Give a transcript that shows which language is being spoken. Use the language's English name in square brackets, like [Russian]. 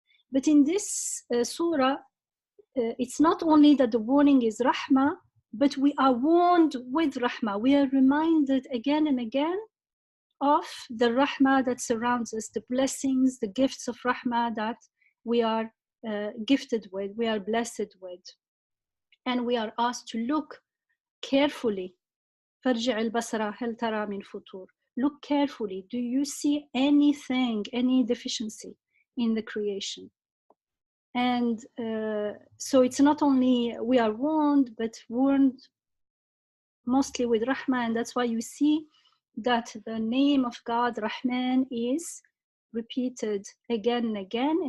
[English] But in this surah, it's not only that the warning is rahmah, but we are warned with rahmah. We are reminded again and again of the rahmah that surrounds us, the blessings, the gifts of rahmah that we are gifted with, we are blessed with. And we are asked to look carefully. [Arabic] فارجع البصر هل ترى من فطور. [English] Look carefully. Do you see anything, any deficiency in the creation? And so it's not only we are warned, but warned mostly with Rahman. And that's why you see that the name of God, Rahman, is repeated again and again.